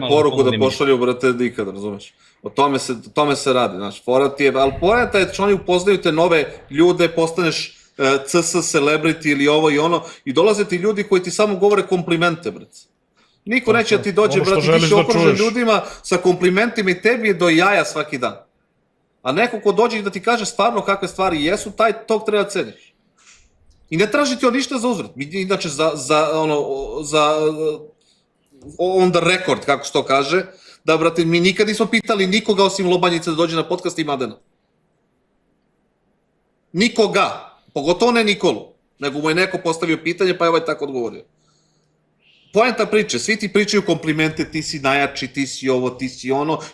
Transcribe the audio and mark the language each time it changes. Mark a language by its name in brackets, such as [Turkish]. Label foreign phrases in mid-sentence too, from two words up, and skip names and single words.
[Serbian] Ne znaju poruku da pošalju, brate, nikad, razumeš. O tome se radi, znaš, ali poenta je što oni upoznaju te nove ljude, postaneš CS celebrity ili ovo i ono, i dolaze ti ljudi koji ti samo govore komplimente, brate. Niko neće da ti dođe, brate, ti si okružen ljudima sa komplimentima i tebi je do jaja svaki dan. A neko ko dođe i da ti kaže stvarno kakve stvari jesu, tog treba ceniš. I ne traži ti on ništa za uzvrat. Inače, za [English] on the record, [Serbian] kako se to kaže, da, brate, mi nikad nismo pitali nikoga osim Lobanjice da dođe na podcast i Madena. Nikoga. Pogotovo ne Nikolu. Nego mu je neko postavio pitanje, pa je ovaj tako odgovorio. Poenta priče, svi ti pričaju komplimente, ti si najjači, ti si ovo, ti si ono.